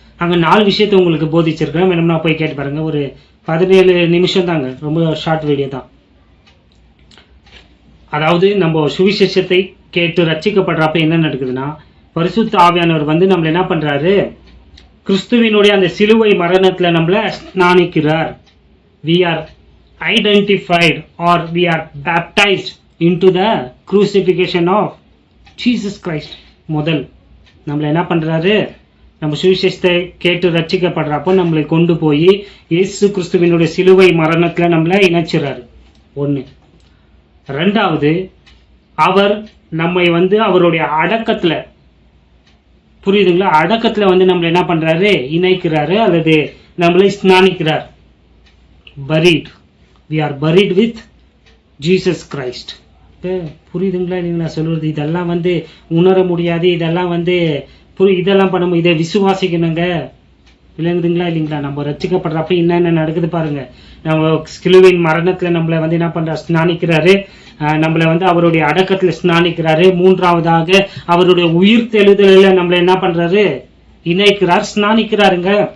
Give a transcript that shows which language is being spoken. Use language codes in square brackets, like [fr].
[ta] அங்கே 4 விஷயத்தை உங்களுக்கு போதிச்சிருக்கேன். வேணும்னா போய் கேட்டு பாருங்க. ஒரு 17 நிமிஷம் தாங்க, ரொம்ப ஷார்ட் வீடியோ தான். அதாவது நம்ம சுவிசேஷத்தை கேட்டு ரட்சிக்கப்படுறப்ப என்ன நடக்குதுன்னா, பரிசுத்த ஆவியானவர் வந்து நம்மள என்ன பண்றாரு, கிறிஸ்துவினுடைய அந்த சிலுவை மரணத்துல நம்மள ஸ்நானிக்கிறார். [en] we are identified or we are baptized into the crucifixion of Jesus Christ. [ta] முதல் நம்மள என்ன பண்றாரு, நம்ம சுவிசேஷத்தை கேட்டு ரட்சிக்கப்படுறப்போ நம்மளை கொண்டு போய் இயேசு கிறிஸ்துவினுடைய சிலுவை மரணத்துல நம்மள இணைச்சிறாரு. 1. 2வது, அவர் நம்மை வந்து அவருடைய அடக்கத்துல, புரியுதுங்களா, அடக்கத்துல வந்து நம்மள என்ன பண்றாரு, இணைக்கிறாரு அல்லது நம்மளை ஸ்நானிக்கிறார். [en] buried, we are buried with Jesus Christ. [ta] புரியுதுங்களா இல்லைங்களா சொல்றது? இதெல்லாம் வந்து உணர முடியாது, இதெல்லாம் வந்து இதெல்லாம் பண்ண இதை விசுவாசிக்கணுங்க. விளங்குதுங்களா இல்லைங்களா? நம்ம ரட்சிக்கப்படுறப்ப என்னென்ன நடக்குது பாருங்க. நம்ம சிலுவையின் மரணத்துல நம்மளை வந்து என்ன பண்ற, ஸ்நானிக்கிறாரு. நம்மளை வந்து அவருடைய அடக்கத்துல ஸ்நானிக்கிறாரு. 3வதாக அவருடைய உயிர் தெழுதல நம்மளை என்ன பண்றாரு, இணைக்கிறார், ஸ்நானிக்கிறாருங்க.